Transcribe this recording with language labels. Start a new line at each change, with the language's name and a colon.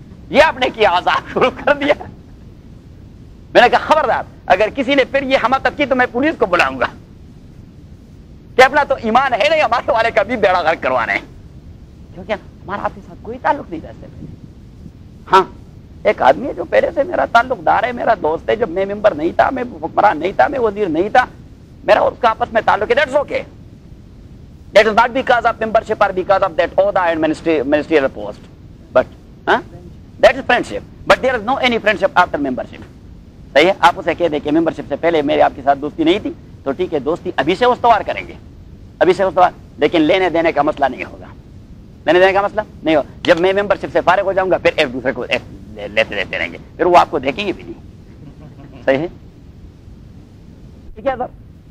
Urdu: یہ آپ نے کیا عذاب شروع کر دیا. میں نے کہا خبردار اگر کسی نے پھر یہ حماقت کی تو میں پولیس کو بلاؤں گا کہ اپنا تو ایمان ہے نہیں، ہمارے والے کا بھی بیڑا غرق کروانا ہے، کیونکہ ہمارا آپ کے ساتھ کوئی تعلق نہیں رہتے. ہاں ایک آدمی ہے جو پہلے سے میرا تعلق دار ہے، میرا دوست ہے، جب میں ممبر نہیں تھا، میں حکمران نہیں تھا، میں وزیر نہیں تھا، میرا اس کا آپس میں تعلق ہے.
English: That's okay. That is not because of membership or because of that oath and ministerial post. But that is friendship. But there is no any friendship after membership.
Urdu: صحیح ہے. آپ اسے کہہ دیں کہ ممبرشپ سے پہلے میرے آپ کے ساتھ دوستی نہیں تھی تو ٹھیک ہے، دوستی ابھی سے استوار کریں گے، ابھی سے استوار، لیکن لینے دینے کا مسئلہ نہیں ہوگا. لینے دینے کا مسئلہ نہیں ہوگا. جب میں ممبرشپ سے فارغ ہو جاؤں گا پھر ایک دوسرے کو لیتے رہیں گے، پھر وہ آپ کو دیکھیں گے بھی نہیں. صحیح ہے. ٹھیک ہے سر.